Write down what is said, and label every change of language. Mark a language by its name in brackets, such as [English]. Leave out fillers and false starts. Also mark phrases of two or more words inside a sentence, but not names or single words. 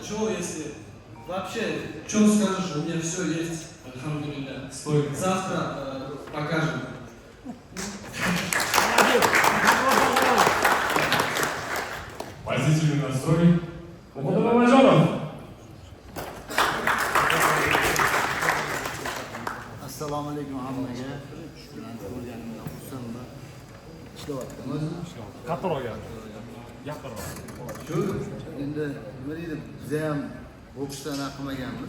[Russian] Что если вообще, что скажешь, у меня все есть, альхамдулилля. Завтра покажем. Позитивный настрой. Мухаммад Мамаджонов. [Uzbek] Assalomu alaykum hammaga. Ko'rganimdan xursandman. Ishlayaptimiz. Kattaroq gapirroq. Shu endi nima deydi, biz ham boksdan qilmaganmiz.